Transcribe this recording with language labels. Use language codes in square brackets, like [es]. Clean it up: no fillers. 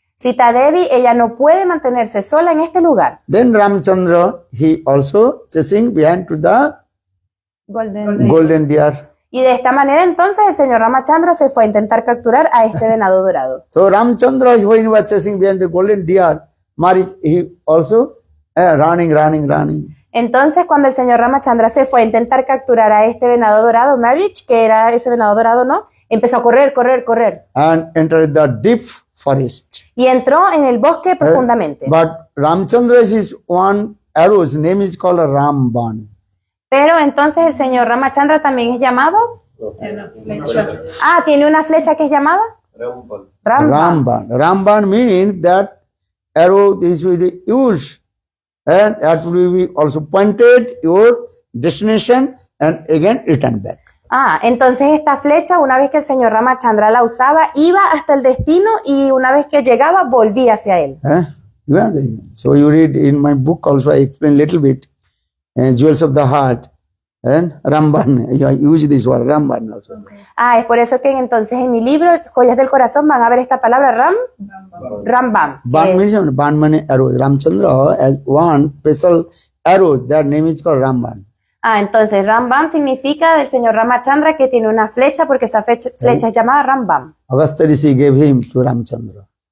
[es] Sita Devi, ella no puede mantenerse sola en este lugar. [en] Then Ramchandra, he also chasing behind to the golden deer. [es] Y de esta manera entonces el señor Ramachandra se fue a intentar capturar a este venado dorado. [en] So Ramchandra, when he was chasing behind the golden deer, Marich, he also running. [es] Entonces cuando el señor Ramachandra se fue a intentar capturar a este venado dorado, Marriage, que era ese venado dorado, ¿no? Empezó a correr. [en] And entered the deep forest. [es] Y entró en el bosque profundamente. [en] But Ramchandra is one arrow, his name is called Ramban. [es] Pero entonces el señor Ramachandra también es llamado. Tiene una flecha que es llamada Ramban. Ramban. [en] Ramban means that arrow this will be used and that will be also pointed your destination and again return back. [es] Entonces esta flecha, una vez que el señor Ramachandra la usaba, iba hasta el destino y una vez que llegaba, volvía hacia él. [en] So you read in my book also, I explain little bit, Jewels of the Heart and Ramban. I use this word, Ramban also. [es] Es por eso que entonces en mi libro, Joyas del Corazón, van a ver esta palabra Ramban. [en] Ban means Ban means arrow. Ramchandra has one special arrow, that name is called Ramban. [es] Entonces Ramban significa del señor Ramachandra que tiene una flecha porque esa flecha es llamada Ramban. [en] Agastya Rishi gave him to Ramchandra.